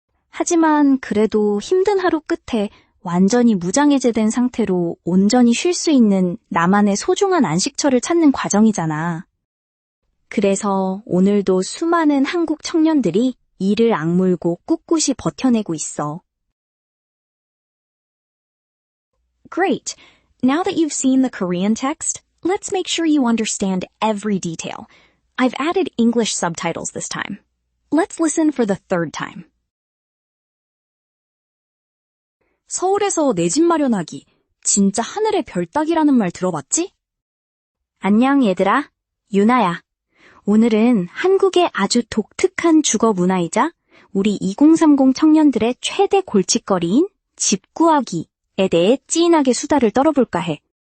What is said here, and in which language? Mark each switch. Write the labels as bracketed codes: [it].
[ko] 하지만 그래도 힘든 하루 끝에 완전히 무장해제된 상태로 온전히 쉴 수 있는 나만의 소중한 안식처를 찾는 과정이잖아. 그래서 오늘도 수많은 한국 청년들이 이를 악물고 꿋꿋이 버텨내고 있어. [en] Great! Now that you've seen the Korean text, let's make sure you understand every detail. I've added English subtitles this time. Let's listen for the third time. [ko] 서울에서 내 집 마련하기. 진짜 하늘의 별 따기라는 말 들어봤지? 안녕 얘들아, 유나야. 오늘은 한국의 아주 독특한 주거 문화이자 우리 2030 청년들의 최대 골칫거리인 집 구하기에 대해 찐하게 수다를 떨어볼까 해.